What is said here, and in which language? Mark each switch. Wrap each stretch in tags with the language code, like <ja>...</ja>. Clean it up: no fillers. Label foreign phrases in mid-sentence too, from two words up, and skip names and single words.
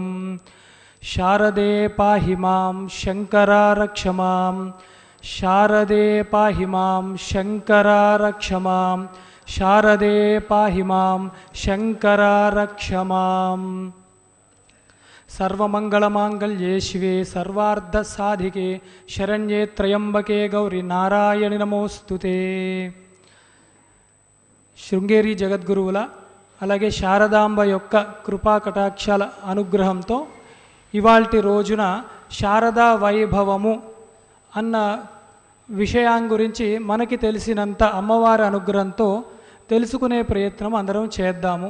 <sa>शारदे पाहि मां शङ्करा रक्ष मां शारदे पाहि मां शङ्करा रक्ष मां शारदे पाहि मां शङ्करा रक्ष मां। सर्वमङ्गलमाङ्गल्ये शिवे सर्वार्धसाधिके शरण्ये त्र्यम्बके गौरी नारायणि नमोस्तुते।</sa> <te>శృంగేరి జగద్గురువుల అలాగే శారదాంబ యొక్క కృపా కటాక్షాల అనుగ్రహంతో ఇవాల్టి రోజున శారదా వైభవము అన్న విషయం గురించి మనకి తెలిసినంత అమ్మవారి అనుగ్రహంతో తెలుసుకునే ప్రయత్నం అందరం చేద్దాము.</te>